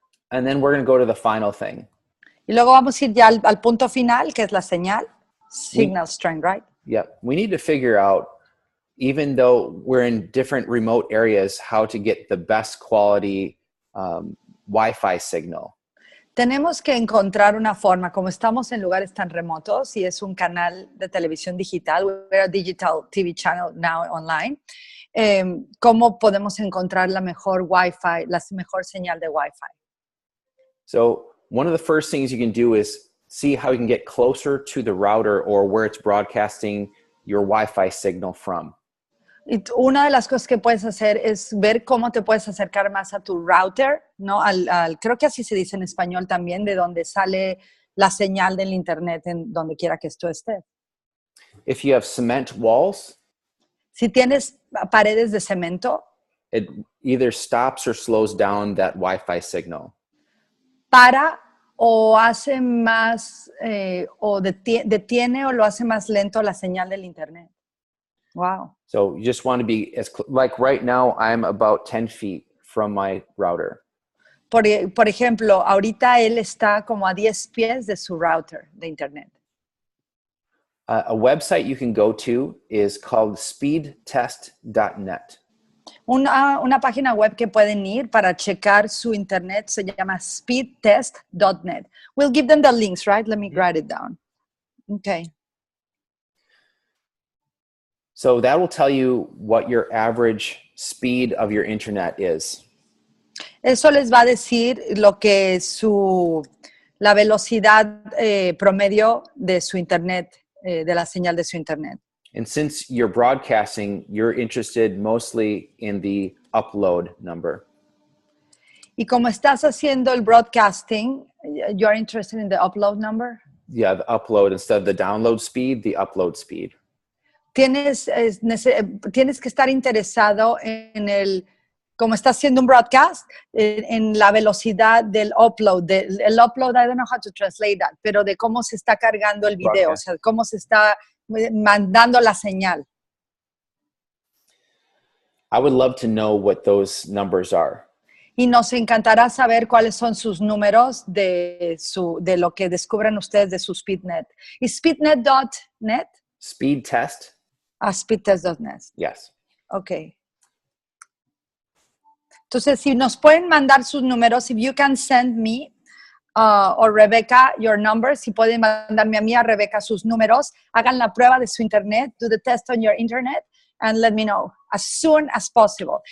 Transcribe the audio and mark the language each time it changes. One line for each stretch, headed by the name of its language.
English: And then we're going to go to the final thing.
Spanish: Y luego vamos a ir ya al punto final, que es la señal.
English: Signal strength, right? Yeah. We need to figure out, even though we're in different remote areas, how to get the best quality Wi-Fi signal.
Spanish: Tenemos que encontrar una forma, como estamos en lugares tan remotos y es un canal de televisión digital,
English: we're a digital TV channel now online,
Spanish: ¿cómo podemos encontrar la mejor Wi-Fi, la mejor señal de Wi-Fi?
English: So one of the first things you can do is see how you can get closer to the router or where it's broadcasting your Wi-Fi signal from.
Spanish: Y una de las cosas que puedes hacer es ver cómo te puedes acercar más a tu router, ¿no? Creo que así se dice en español también, de donde sale la señal del internet en donde quiera que esto esté.
English: If you have cement walls,
Spanish: Si tienes paredes de cemento,
English: it either stops or slows down that Wi-Fi signal.
Spanish: para o hace más, o detiene o lo hace más lento la señal del internet.
English: Wow. So you just want to be like right now, I'm about 10 feet from my router.
Spanish: Por ejemplo, ahorita él está como a 10 pies de su router de internet.
English: A website you can go to is called speedtest.net.
Spanish: Una página web que pueden ir para checar su internet se llama speedtest.net.
English: We'll give them the links, right? Let me write it down. Okay. So that will tell you what your average speed of your internet is.
Spanish: Eso les va a decir lo que la velocidad promedio de su internet, de la señal de su internet.
English: And since you're broadcasting, you're interested mostly in the upload number.
Spanish: Y como estás haciendo el broadcasting,
English: you're interested in the upload number? Yeah, the upload instead of the download speed, the upload speed.
Spanish: Tienes que estar interesado como estás haciendo un broadcast, en la velocidad del upload. El upload,
English: I don't know how to translate that,
Spanish: pero de cómo se está cargando el video, o sea, cómo se está mandando la señal.
English: I would love to know what those numbers are.
Spanish: Y nos encantará saber cuáles son sus números de lo que descubran ustedes de su SpeedNet. ¿Y SpeedNet.net?
English: Speed test? Speedtest.net. Yes. Ok.
Spanish: Entonces, si nos pueden mandar sus números,
English: if you can send me or Rebecca your numbers,
Spanish: si pueden mandarme a mí, a Rebecca, sus números, hagan la prueba de su internet,
English: do the test on your internet, and let me know as soon as possible.